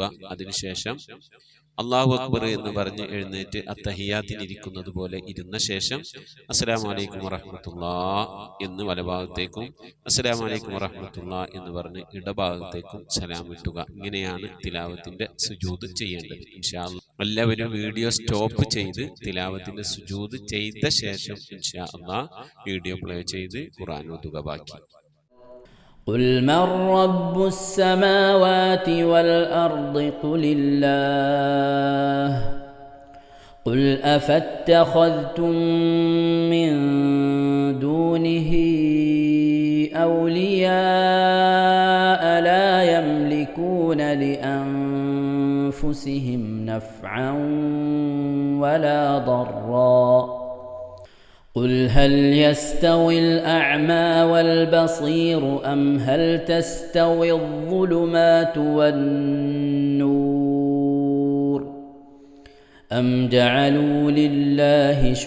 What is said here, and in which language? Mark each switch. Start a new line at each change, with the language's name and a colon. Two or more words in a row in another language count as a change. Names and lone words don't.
Malayalam: അതിനുശേഷം
Arabic: الله أكبر
Malayalam: എന്ന് പറഞ്ഞ് എഴുന്നേറ്റ് അത്തഹിയാത്തിനിരിക്കുന്നത് പോലെ ഇരുന്ന ശേഷം
Arabic: السلام عليكم ورحمة الله
Malayalam: എന്ന് വലഭാഗത്തേക്കും
Arabic: السلام عليكم ورحمة الله
Malayalam: എന്ന് പറഞ്ഞ് ഇടഭാഗത്തേക്കും സലാം വിട്ടുക. ഇങ്ങനെയാണ് തിലാവത്തിന്റെ സുജൂദ് ചെയ്യേണ്ടത്.
Arabic: إن شاء الله
Malayalam: എല്ലാവരും വീഡിയോ സ്റ്റോപ്പ് ചെയ്ത് തിലാവത്തിന്റെ സുജൂദ് ചെയ്ത ശേഷം
Arabic: إن شاء الله
Malayalam: വീഡിയോ പ്ലേ ചെയ്ത് ഖുർആൻ ഓതുക. ബാക്കി
Arabic: قل من رب السماوات والأرض قل الله قل أفاتخذتم من دونه أولياء لا يملكون لأنفسهم نفعا ولا ضرا قل هل يستوي الأعمى والبصير أم هل تستوي الظلمات والنور أم جعلوا لله